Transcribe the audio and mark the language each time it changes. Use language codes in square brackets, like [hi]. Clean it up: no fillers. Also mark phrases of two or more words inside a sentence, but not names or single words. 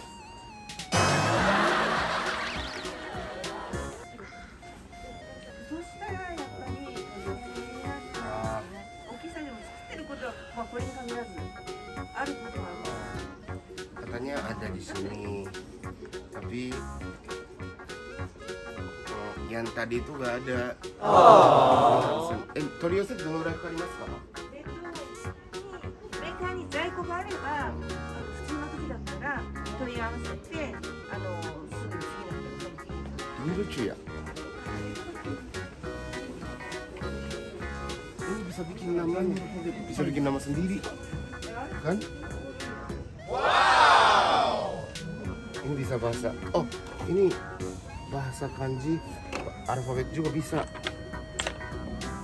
[id] Katanya ada di sini, tapi yang tadi itu nggak ada. [ja] Toriose どのぐらいかかりますか？メーカーに在庫があれば、普通の時だったら取り合わせて、すぐに次の日の日に。 [id] Lucu ya. Ini bisa bikin namanya, bisa bikin nama sendiri, kan? Wow. Ini bisa bahasa. Oh, ini bahasa kanji, alfabet juga bisa.